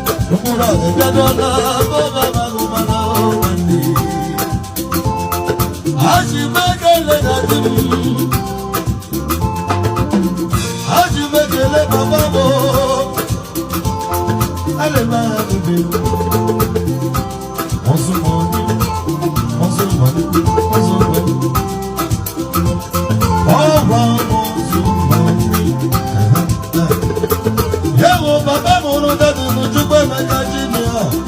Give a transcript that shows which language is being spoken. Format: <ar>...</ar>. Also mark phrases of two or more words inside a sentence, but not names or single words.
<ig>Mkpụrụ ahụ ebidola, bụ ọba bara ụba na nwanne. Ha ji m ekele na di m. Ha ji m ekele papa m. Ana m ahụ gị.</ig> <en>Muscle money, muscle money, muscle money. All round muscle money. Yeah, oh, Papa, Moro, that is the Chukwu Emeka Junior.</en>